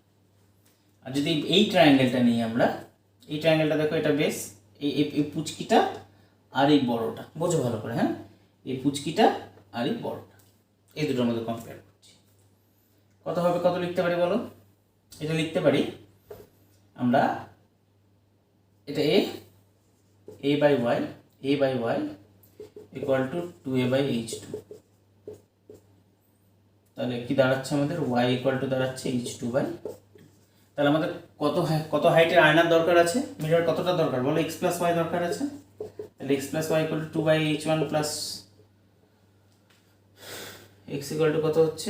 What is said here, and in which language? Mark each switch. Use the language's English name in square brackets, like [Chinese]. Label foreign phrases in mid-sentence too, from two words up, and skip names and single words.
[Bangla] আর যদি এই ট্রায়াঙ্গেলটা নিই আমরা, এই ট্রায়াঙ্গেলটা দেখো, এটা বেস, এই পুচকিটা আর এই বড়টা, বোঝো ভালো করে। হ্যাঁ, এই পুচকিটা আর এই বড়টা, এই দুটোর মধ্যে কম্পেয়ার করছি। কত হবে? কত লিখতে পারি বলো? এটা লিখতে পারি আমরা, এটা a/y = 2a/h2। তাহলে কি দাঁড়াচ্ছে আমাদের? y = দাঁড়াচ্ছে h2/। তাহলে আমাদের কত হাইটের আয়নার দরকার আছে? মিরর কতটা দরকার বলো? x + y দরকার আছে। তাহলে x + y = 2/h1 প্লাস x = কত হচ্ছে?